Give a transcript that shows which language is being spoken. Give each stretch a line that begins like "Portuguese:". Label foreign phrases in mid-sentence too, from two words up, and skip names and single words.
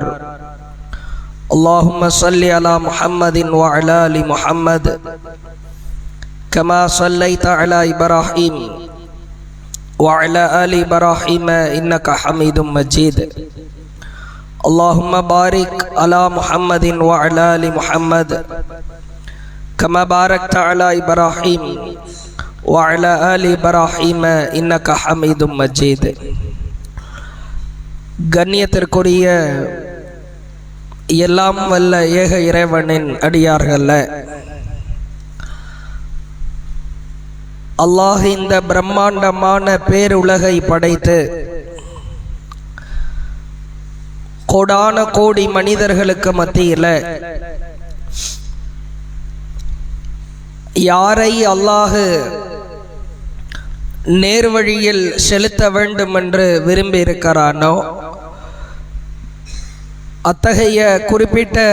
Arabic: اللهم صل على محمد وعلى آل محمد كما صليت على إبراهيم وعلى آل إبراهيم إنك حميد مجيد. اللهم بارك على محمد وعلى آل محمد كما باركت على إبراهيم وعلى آل إبراهيم إنك حميد مجيد.
Tamil: கண்ணியத்திற்குரிய எல்லாம் வல்ல ஏக இறைவனின் அடியார்கள, அல்லாஹ் இந்த பிரம்மாண்டமான பேருலகை படைத்து கோடான கோடி மனிதர்களுக்கு மத்தியில் யாரை அல்லாஹ் நேர்வழியில் செலுத்த வேண்டும் என்று விரும்பி இருக்கிறானோ அத்தகைய குறிப்பிட்ட